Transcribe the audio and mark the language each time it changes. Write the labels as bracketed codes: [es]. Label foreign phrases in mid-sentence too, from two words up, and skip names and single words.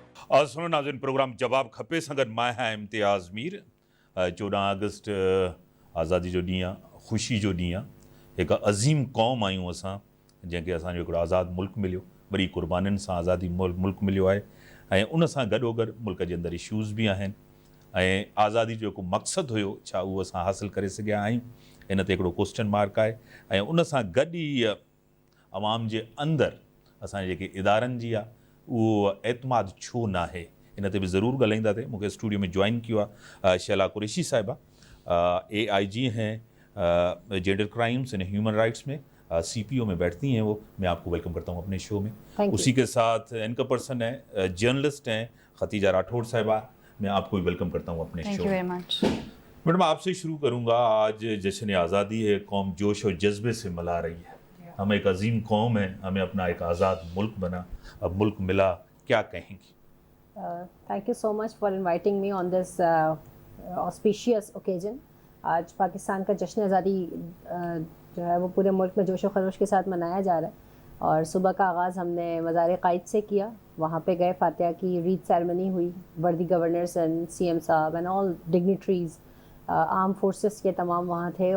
[ur] اور سنو ناظرین, [sd] प्रोग्राम जवाब खपे संगत मां है इम्तियाज़ मीर। 14 अगस्त आज़ादी जो ॾींहुं आहे, ख़ुशी जो ॾींहुं आहे। हिकु अज़ीम क़ौम आहियूं असां, जंहिंखे असांजो हिकिड़ो आज़ादु मुल्क मिलियो, वरी क़ुर्बानीनि सां आज़ादी मुल्क मिलियो आहे। ऐं उन सां गॾोगॾु मुल्क जे अंदरि इशूज़ बि आहिनि, ऐं आज़ादी जो जेको मक़सदु हुयो छा उहो असां हासिलु करे सघिया आहियूं, इन ते हिकिड़ो [en] question mark [sd] आहे। ऐं उन सां गॾु ई अवाम जे अंदरि असांजे जेके इदारनि जी आहे उहो एतमाद छो न आहे, इन ते बि ज़रूरु ॻाल्हाईंदासीं। मूंखे स्टूडियो में ज्वाइन कियो आहे शैला कुरैशी साहिबा, [ur] AIG हैं [en] gender crimes and human rights [ur] میں، CPO میں بیٹھتی ہیں وہ. میں آپ کو ویلکم کرتا ہوں اپنے شو میں۔ اسی کے ساتھ [en] anchor person [ur] ہے، جرنلسٹ ہیں خدیجہ راٹھوڑ صاحبہ، میں آپ کو بھی ویلکم کرتا ہوں اپنے شو میں. میڈم، آپ سے شروع کروں گا. آج جشن آزادی ہے، قوم جوش اور جذبے سے منا رہی ہے. ہم ایک عظیم قوم ہے، ہمیں اپنا ایک آزاد ملک بنا، اب ملک ملا، کیا کہیں گی? [en] Thank you so much for inviting me on this auspicious occasion. [ur] آج پاکستان کا جشن آزادی جو ہے وہ پورے ملک میں جوش و خروش کے ساتھ منایا جا رہا ہے. اور صبح کا آغاز ہم نے مزار قائد سے کیا، وہاں پہ گئے، فاتحہ کی [en] read ceremony [ur] ہوئی، وردی [en] governors and CM [ur] صاحب [en] and all dignitaries, arm forces [ur] کے تمام وہاں تھے.